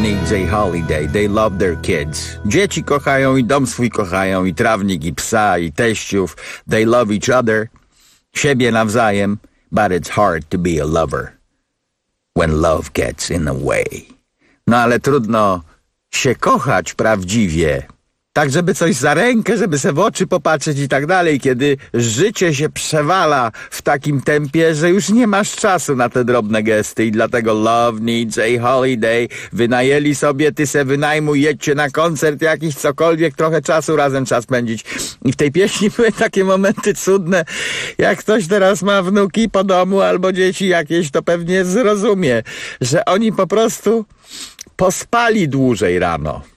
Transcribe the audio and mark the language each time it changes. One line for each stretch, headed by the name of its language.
English: Jay Holiday, they love their kids.
Polish: Dzieci kochają i dom swój kochają, i trawnik, i psa, i teściów.
English: They love each other,
Polish: siebie nawzajem.
English: But it's hard to be a lover when love gets in the way.
Polish: No ale trudno się kochać prawdziwie, tak żeby coś za rękę, żeby se w oczy popatrzeć i tak dalej, kiedy życie się przewala w takim tempie, że już nie masz czasu na te drobne gesty. I dlatego
English: love needs a holiday.
Polish: Wynajęli sobie, ty se wynajmuj, jedźcie na koncert jakiś, cokolwiek, trochę czasu razem trzeba spędzić. I w tej pieśni były takie momenty cudne. Jak ktoś teraz ma wnuki po domu albo dzieci jakieś, to pewnie zrozumie, że oni po prostu pospali dłużej rano.